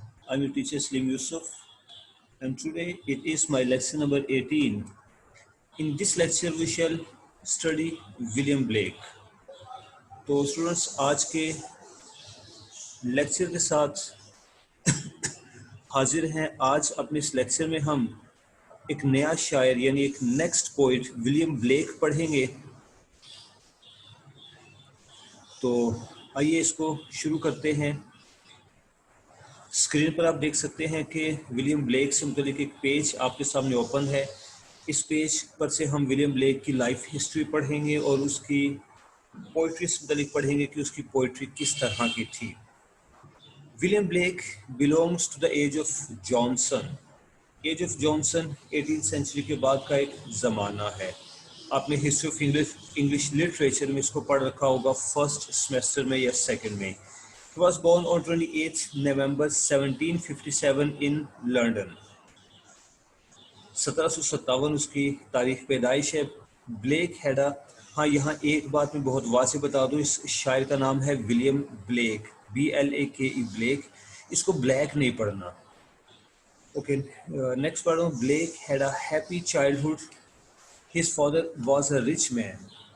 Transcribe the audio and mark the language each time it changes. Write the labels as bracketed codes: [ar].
[en] I'm your teacher Slim Yusuf, and today it is my lesson number 18. In this lecture we shall study William Blake. [hi] तो students आज के lecture के साथ हाजिर हैं। आज अपने इस लेक्चर में हम एक नया शायर यानी एक नेक्स्ट पोइट विलियम ब्लेक पढ़ेंगे। तो आइए इसको शुरू करते हैं। स्क्रीन पर आप देख सकते हैं कि विलियम ब्लेक से मुतालिक एक पेज आपके सामने ओपन है। इस पेज पर से हम विलियम ब्लेक की लाइफ हिस्ट्री पढ़ेंगे और उसकी पोइट्री से मुतालिक पढ़ेंगे कि उसकी पोइट्री किस तरह की थी। [en] William Blake belongs to the age of Johnson. [hi] As of Johnson 18th century के बाद का एक ज़माना है। आपने हिस्ट्री ऑफ इंग्लिश लिटरेचर में इसको पढ़ रखा होगा फर्स्ट सेमेस्टर में या सेकंड में। [en] He was born on 28th November 1757 in London. [hi] 1757 उसकी तारीख पैदाइश है। ब्लेक हैडा, हाँ यहाँ एक बात मैं बहुत वाज़ेह बता दूँ, इस शायर का नाम है विलियम ब्लेक, BLAKE ब्लेक। इसको ब्लैक नहीं पढ़ना। ओके, नेक्स्ट पढ़ रहा हूँ। [en] Blake had a happy childhood. His father was a rich man.